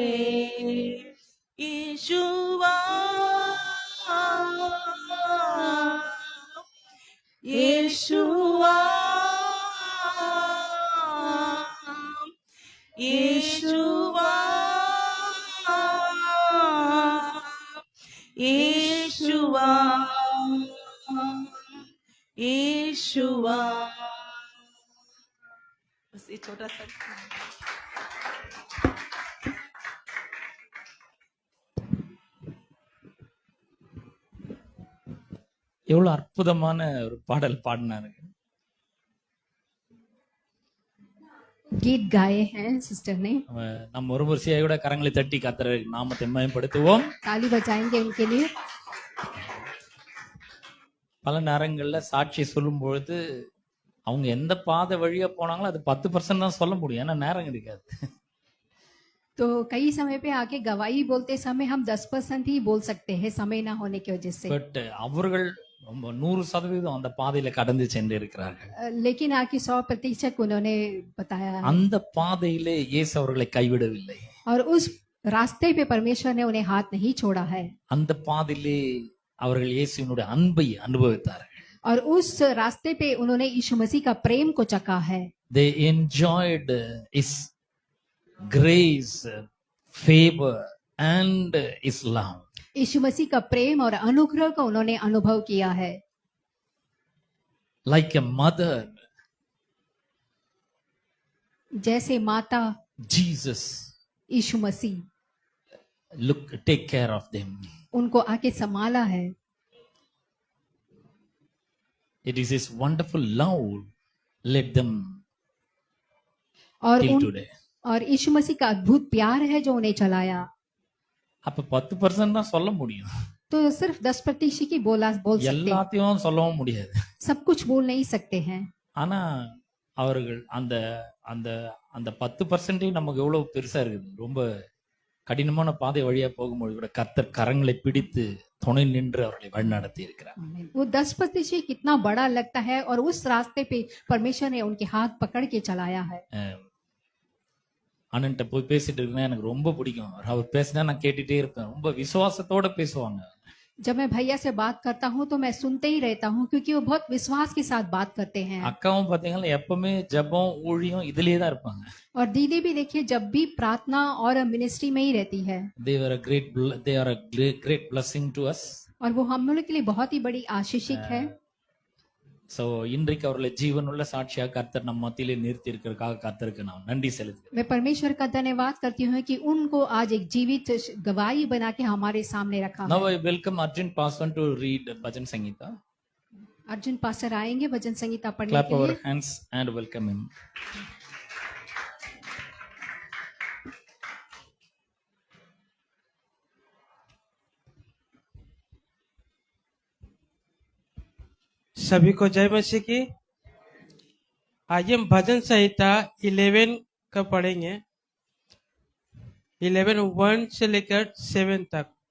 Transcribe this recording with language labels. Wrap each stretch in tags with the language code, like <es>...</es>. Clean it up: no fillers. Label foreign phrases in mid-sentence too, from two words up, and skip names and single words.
<hi>यीशुआ यीशुआ यीशुआ यीशुआ यीशुआ। बस ये छोटा सा</hi> <ta>எவ்வளவு அற்புதமான ஒரு பாடல் பாடினாருங்க.</ta> <hi>गीत गाए हैं सिस्टर ने,</hi> <ta>நம்ம ஒரு முறையோட கரங்களை தட்டி கர்த்தரை நாமத்தை மகிமைப்படுத்துவோம்.</ta> <hi>ताली बजाएंगे उनके लिए।</hi> <ta>பல நேரங்கள்ல சாட்சி சொல்லும் பொழுது அவங்க எந்த பாதை வழியா போனாங்களோ அது 10% தான் சொல்ல முடியும், ஏன்னா நேரம் கிடைக்காது.</ta> <hi>तो कई समय पे आके गवाही बोलते समय हम 10% ही बोल सकते हैं, समय ना होने की वजह से।</hi> <ta>பட் அவர்கள் 100% அந்த பாதையில கடந்து சென்று இருக்கிறார்கள்.</ta> <hi>लेकिन आके 100% उन्होंने बताया है।</hi> <ta>அந்த பாதையிலே இயேசு அவர்களை கைவிடவில்லை.</ta> <hi>और उस रास्ते पे परमेश्वर ने उन्हें हाथ नहीं छोड़ा है,</hi> <ta>அந்த பாதையிலே அவர்கள் இயேசுவினுடைய அன்பை அனுபவித்தார்கள்.</ta> <hi>और उस रास्ते पे उन्होंने यीशु मसीह का प्रेम को चखा है।</hi> <en>They enjoyed his grace, favor and his love.</en> <hi>यीशु मसीह का प्रेम और अनुग्रह को उन्होंने अनुभव किया है।</hi> <en>Like a mother,</en> <hi>जैसे माता</hi> <en>Jesus</en> <hi>यीशु मसीह</hi> <en>take care of them.</en> <hi>उनको आके संभाला है।</hi> <en>It is his wonderful love led them</en> <hi>और</hi> <en>till</en> <hi>उन</hi> <en>today.</en> <hi>और यीशु मसीह का अद्भुत प्यार है जो उन्हें चलाया।</hi> <ta>அப்ப 10% தான் சொல்ல முடியும்,</ta> <hi>तो सिर्फ 10% की बोल सकते हैं,</hi> <ta>எல்லாத்தையும் சொல்லவும் முடியாது.</ta> <hi>सब कुछ बोल नहीं सकते हैं।</hi> <ta>ஆனா அவர்கள் அந்த அந்த அந்த 10% நமக்கு எவ்வளவு பெருசா இருக்குது. ரொம்ப கடினமான பாதை வழியா போகும்போது கூட கர்த்தர் கரங்களை பிடித்து துணை நின்று அவர்களை வழிநடத்தி இருக்கிறார்.</ta> <hi>वो 10% कितना बड़ा लगता है, और उस रास्ते पे परमेश्वर ने उनके हाथ पकड़ के चलाया है।</hi> <ta>அண்ணன்ட்ட போய் பேசிட்டு இருக்கேன், எனக்கு ரொம்ப பிடிக்கும். அவர் பேசினா நான் கேட்டுட்டே இருப்பேன். ரொம்ப விசுவாசத்தோட பேசுவாங்க.</ta> <hi>जब मैं भैया से बात करता हूँ तो मैं सुनते ही रहता हूँ, क्योंकि वो बहुत विश्वास के साथ बात करते हैं।</hi> <ta>அக்காவும் பாத்தீங்கன்னா எப்பவுமே ஜெபம் ஊழியம் இதுலயே தான் இருப்பாங்க.</ta> <hi>और दीदी भी देखिए जब भी प्रार्थना और मिनिस्ट्री में ही रहती है,</hi> <en>they are a great blessing to us.</en> <hi>और वो हम लोग के लिए बहुत ही बड़ी आशीषिक है।</hi> <ta>சோ இன்றைக்கு அவர்களை ஜீவனுள்ள சாட்சியாக கர்த்தர் நம் மத்தியிலே நிறுத்தி இருக்கிறதுக்காக கர்த்தருக்கு நான் நன்றி செலுத்துகிறேன்.</ta> <hi>मैं परमेश्वर का धन्यवाद करती हूँ कि उनको आज एक जीवित गवाही बना के हमारे सामने रखा</hi> <en>Now</en> <hi>है।</hi> <en>I welcome Arjun Paswan to read Bhajan Sangeeta.</en> <hi>अर्जुन पास्टर आएंगे भजन संगीता पढ़ने</hi> <en>Clap</en> <hi>के</hi> <en>our</en> <hi>लिए।</hi> <en>hands and welcome him.</en> <hi>सभी को जय मसीह की। आज हम भजन संहिता 11 का पढ़ेंगे, 11:1 से लेकर 7 तक।</hi>